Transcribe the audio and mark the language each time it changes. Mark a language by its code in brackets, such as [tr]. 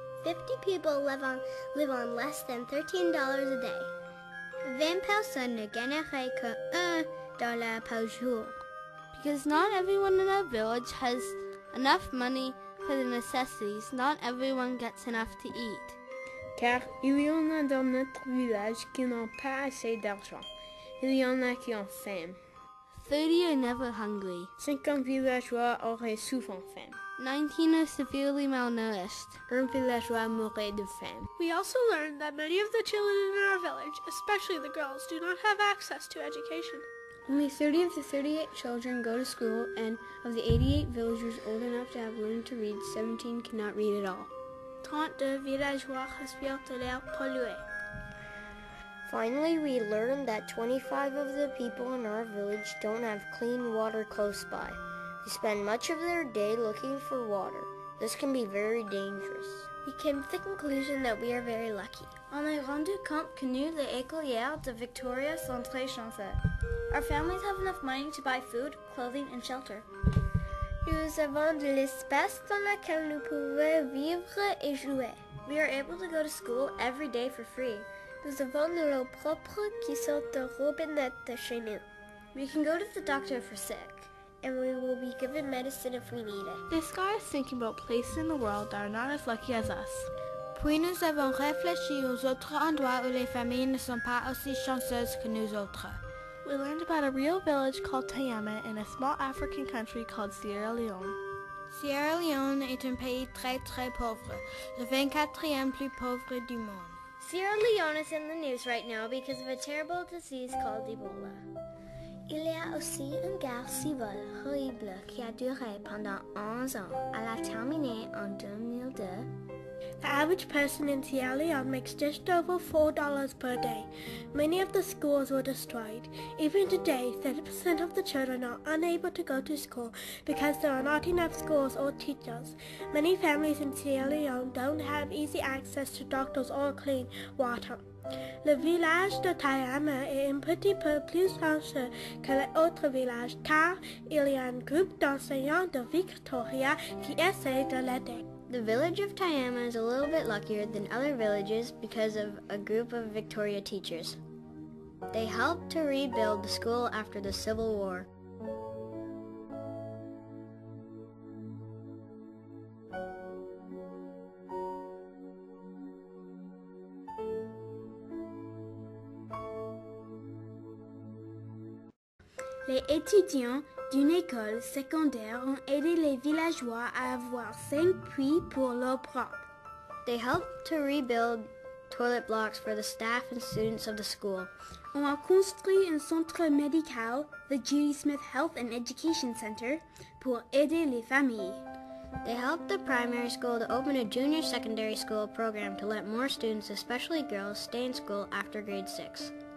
[en] 50 people live on less than $13 a day. [fr] 20 personnes ne gagneraient que $1 par jour. [en] Because not everyone in our village has enough money for the necessities, not everyone gets enough to eat. [fr] Car il y en a dans notre village qui n'ont pas assez d'argent. Il y en a qui ont faim. [en] 30 are never hungry. [fr] 50 villageois auraient souvent faim. [en] 19 are severely malnourished. [fr] Un villageois mourrait de faim. [en] We also learned that many of the children in our village, especially the girls, do not have access to education. Only 30 of the 38 children go to school, and of the 88 villagers old enough to have learned to read, 17 cannot read at all. [fr] 32 villageois respirent de l'air pollué. [en] Finally, we learned that 25 of the people in our village don't have clean water close by. They spend much of their day looking for water. This can be very dangerous. We came to the conclusion that we are very lucky. [fr] On est rendu compte que nous, les écolières de Victoria, sont très chanceux. [en] Our families have enough money to buy food, clothing, and shelter. [fr] Nous avons de l'espace dans lequel nous pouvons vivre et jouer. [en] We are able to go to school every day for free. [fr] Nous avons de l'eau propre qui sort du robinet de chez nous. [en] We can go to the doctor if we're sick. And we will be given medicine if we need it. This guy is thinking about places in the world that are not as lucky as us. [fr] Puis nous avons réfléchi aux autres endroits où les familles ne sont pas aussi chanceuses que nous autres. [en] We learned about a real village called Taiama in a small African country called Sierra Leone. [fr] Sierra Leone est un pays très très pauvre, le 24e plus pauvre du monde. [en] Sierra Leone is in the news right now because of a terrible disease called Ebola. [fr] Il y a aussi une guerre civile horrible qui a duré pendant 11 ans. Elle a terminé en 2002. [en] The average person in Sierra Leone makes just over $4 per day. Many of the schools were destroyed. Even today, 30% of the children are unable to go to school because there are not enough schools or teachers. Many families in Sierra Leone don't have easy access to doctors or clean water. [fr] Le village de Taiama est un petit peu plus chanceux que les autres villages car il y a un groupe d'enseignants de Victoria qui essaie de l'aider. [en] The village of Taiama is a little bit luckier than other villages because of a group of Victoria teachers. They helped to rebuild the school after the Civil War. [fr] Les étudiants d'une école secondaire ont aidé les villageois à avoir 5 puits pour l'eau propre. [en] They helped to rebuild toilet blocks for the staff and students of the school. [fr] On a construit un centre médical, the Judy Smith Health and Education Center, pour aider les familles. [en] They helped the primary school to open a junior secondary school program to let more students, especially girls, stay in school after grade 6.